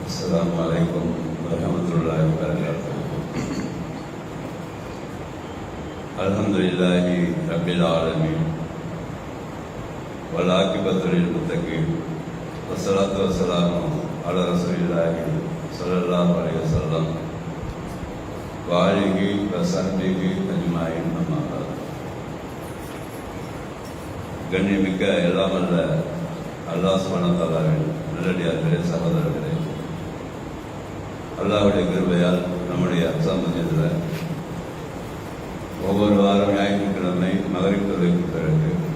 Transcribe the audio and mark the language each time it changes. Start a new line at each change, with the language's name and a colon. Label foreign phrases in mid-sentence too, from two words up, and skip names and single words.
Arabic: السلام عليكم ورحمة الله وبركاته. الحمد لله رب العالمين والعاقبة للمتقين والصلاة والسلام على رسول الله صلى الله عليه وسلم وآله وصحبه أجمعين. أما بعد.
Tamil: கண்ணியமிக்க எல்லாம் அல்ல
Arabic: الله سبحانه وتعالى
Tamil: நல்லடியார்களே, சகோதரர்களே, அல்லாஹ்வுடைய கிருபையால் நம்முடைய அக்ஸா மஸ்ஜிதில் ஒவ்வொரு வாரம் ஞாயிற்றுக்கிழமை மகரிப் தொழுகைக்கு பிறகு